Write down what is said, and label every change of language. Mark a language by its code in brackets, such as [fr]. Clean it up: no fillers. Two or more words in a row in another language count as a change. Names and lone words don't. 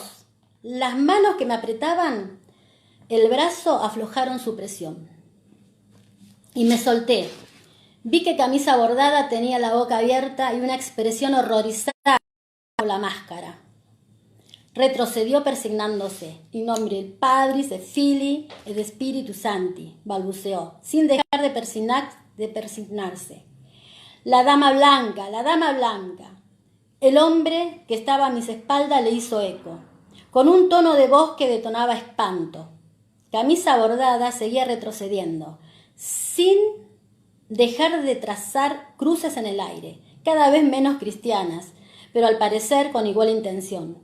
[es] Las manos que me apretaban el brazo aflojaron su presión y me solté. Vi que Camisa Bordada tenía la boca abierta y una expresión horrorizada por la máscara. Retrocedió persignándose. [la] In nomine del Patris, et Filii, et de Spiritus Sancti, balbuceó, [es] sin dejar de persignarse. La dama blanca, la dama blanca. El hombre que estaba a mis espaldas le hizo eco, con un tono de voz que detonaba espanto. Camisa Bordada seguía retrocediendo, sin dejar de trazar cruces en el aire, cada vez menos cristianas, pero al parecer con igual intención.